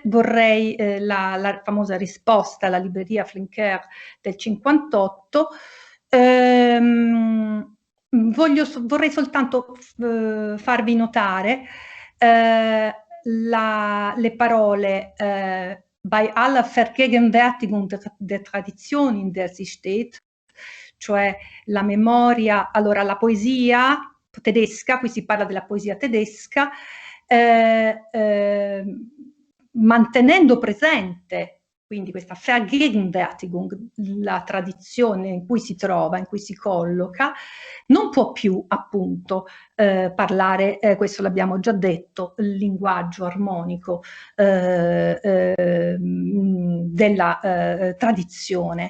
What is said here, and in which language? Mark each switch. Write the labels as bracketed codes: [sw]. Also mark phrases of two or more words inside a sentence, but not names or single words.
[it] Vorrei la famosa risposta alla libreria Flinker del 58. Vorrei soltanto farvi notare le parole [de] bei aller Vergegenwärtigung der Tradition, in der sie steht, [it] cioè la memoria, allora la poesia tedesca, qui si parla della poesia tedesca, mantenendo presente quindi questa Vergegenwärtigung, la tradizione in cui si trova, in cui si colloca, non può più appunto parlare, questo l'abbiamo già detto, il linguaggio armonico della tradizione.